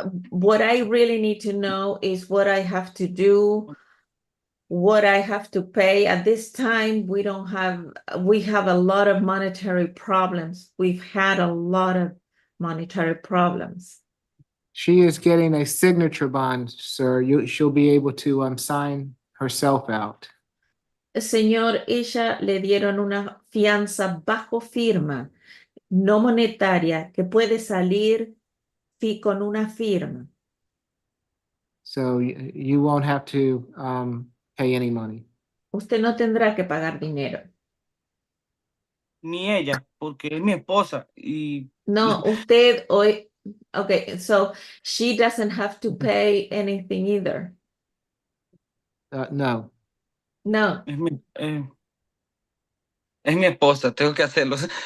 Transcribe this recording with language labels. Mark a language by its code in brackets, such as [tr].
[en] What I really need to know is what I have to do, what I have to pay. At this time, we have a lot of monetary problems. We've had a lot of monetary problems. She is getting a signature bond, sir. She'll be able to sign herself out. [es] Señor, ella le dieron una fianza bajo firma, no monetaria, que puede salir con una firma. [en] So you won't have to pay any money. [es] Usted no tendrá que pagar dinero. Ni ella, porque es mi esposa y No, usted hoy, [en] okay, so she doesn't have to pay anything either. [es] No. No, es mi esposa, tengo que hacerlo.